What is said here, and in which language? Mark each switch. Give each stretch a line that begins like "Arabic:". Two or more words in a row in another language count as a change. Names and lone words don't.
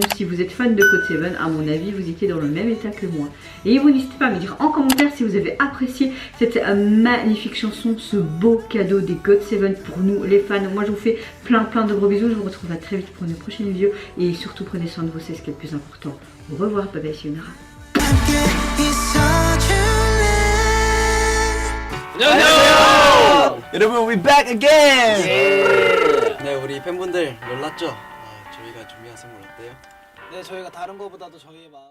French: Si vous êtes fan de GOT7, à mon avis, vous étiez dans le même état que moi. Et vous n'hésitez pas à me dire en commentaire si vous avez apprécié cette magnifique chanson, ce beau cadeau des GOT7 pour nous les fans. Moi, je vous fais plein de gros bisous. Je vous retrouve à très vite pour une prochaine vidéo. Et surtout, prenez soin de vous, c'est ce qui est le plus important. Au revoir, bye bye, c'est Yunara.
Korean: 안녕하세요. 여러분,
English: we back again.
Korean: 네, 우리 팬분들 놀랐죠? 저희가 준비한 선물 어때요? 네, 저희가 다른 거보다도 저희의 마음